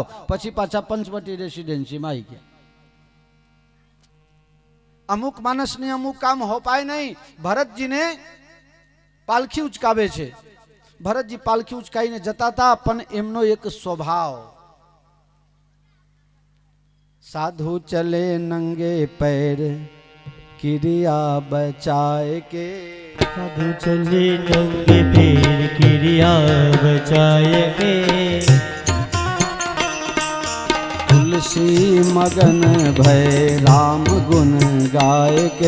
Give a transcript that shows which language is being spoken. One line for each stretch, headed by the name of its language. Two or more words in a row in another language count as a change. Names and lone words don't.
Gujarati: પછી પાછા પંચવટી રેસિડેન્સીમાં આવી ગયા. અમુક માણસને અમુક કામ હોપાય નહીં. ભરતજીને પાલખી ઉચકાવે છે. ભરતજી પાલખી ઉચકાઈને જતા હતા, પણ એમનો એક સ્વભાવ,
Hindi: साधु चले नंगे पैर किरिया बचाए के, साधु चले नंगे पैर किरिया बचाए के, तुलसी मगन भय राम गुण गाय के,